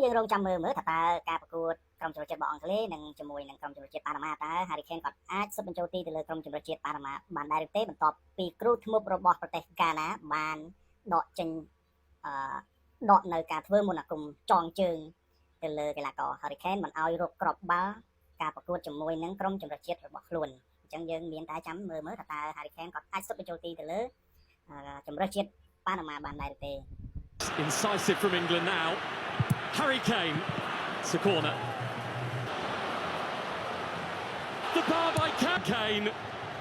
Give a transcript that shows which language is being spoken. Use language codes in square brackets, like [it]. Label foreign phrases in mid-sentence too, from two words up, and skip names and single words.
[km] យើងរងចាំមើលថាតើការប្រកួតក្រុមចម្រុះជាតិរបស់អង់គ្លេសនិងជាមួយនឹងក្រុមចម្រុះជាតិប៉ាណាម៉ាតើ Harry Kane គាត់អាចសុទ្ធបញ្ចូលទីទៅលើក្រុមចម្រុះជាតិប៉ាណាម៉ាបានដែរឬទេបន្ទាប់ពីគ្រូធ្មប់របស់ប្រទេសកាណាបានដកចេញដកនៅការធ្វើមន្តអាគមចងជើងទៅលើកីឡាករ Harry Kane មិនឲ្យរកគ្រាប់បាល់ការប្រកួតជាមួយនឹងក្រុមចម្រុះជាតិរបស់ខ្លួនអញ្ចឹងយើងមានតែចាំមើលថាតើ Harry Kane គាត់អាចសុទ្ធបញ្ចូលទីទៅលើចម្រុះជាតិប៉ាណាម៉ាបានដែរឬទេ [en] Incisive from England now. Harry Kane. It's a corner. The bar by Kane.